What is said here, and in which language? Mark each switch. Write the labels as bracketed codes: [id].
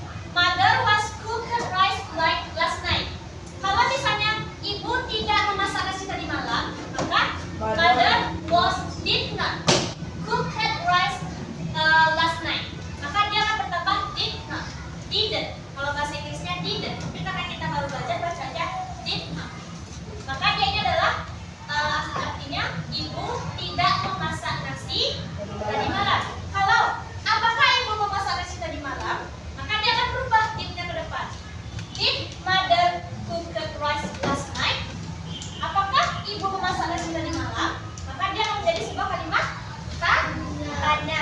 [en] Mother was cooked rice like last night. [id] Kalau misalnya ibu tidak memasak nasi tadi malam, maka [en] mother was did not cooked rice last night. [id] Maka dia akan bertambah did not, didn't. Kalau bahasa Inggrisnya didn't. Tapi karena kita baru belajar bacanya did not. Maka dia ini adalah artinya ibu tidak memasak nasi tadi malam. Kalau apakah ibu memasak nasi tadi malam, maka dia akan berubah did-nya ke depan. [en] Did mother cook rice last night? [id] Apakah ibu memasak nasi tadi malam? Maka dia akan menjadi sebuah kalimat tanya.